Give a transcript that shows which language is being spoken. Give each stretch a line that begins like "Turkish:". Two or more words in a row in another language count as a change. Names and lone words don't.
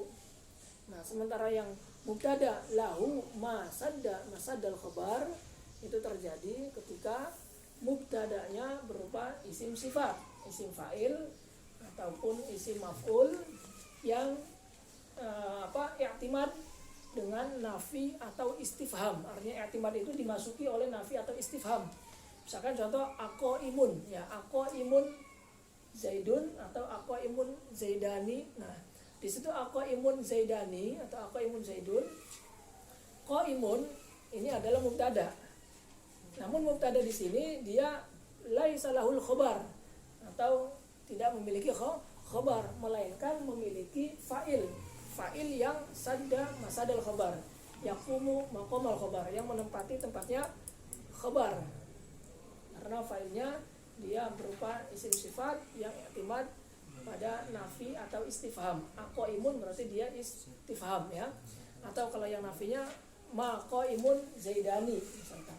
Indonesian: Nah, sementara yang
Arabic: mubtada lahu masadal khabar
Indonesian: itu terjadi ketika mubtada'nya berupa isim sifat, isim fa'il ataupun isim maf'ul yang i'timad dengan nafi atau istifham. Artinya i'timad itu dimasuki oleh nafi atau istifham. Misalkan contoh aqaimun, ya
Arabic: aqaimun zaidun
Indonesian: atau
Arabic: aqaimun zaidani.
Indonesian: Nah, di situ
Arabic: aqaimun zaidani
Indonesian: atau
Arabic: aqaimun zaidun,
Indonesian: qaimun ini adalah mubtada. Namun mubtada di sini dia
Arabic: laisa lahul khabar
Indonesian: atau tidak memiliki khabar, melainkan memiliki fa'il yang
Arabic: sadda masadal khabar, yaqumu maqamal khabar,
Indonesian: yang menempati tempatnya khabar. Karena fa'ilnya dia berupa isim sifat yang i'timad pada nafi atau istifham. Aqaimun berarti dia istifham, ya. Atau kalau yang nafinya
Arabic: maqaimun zaidani
Indonesian: misalkan.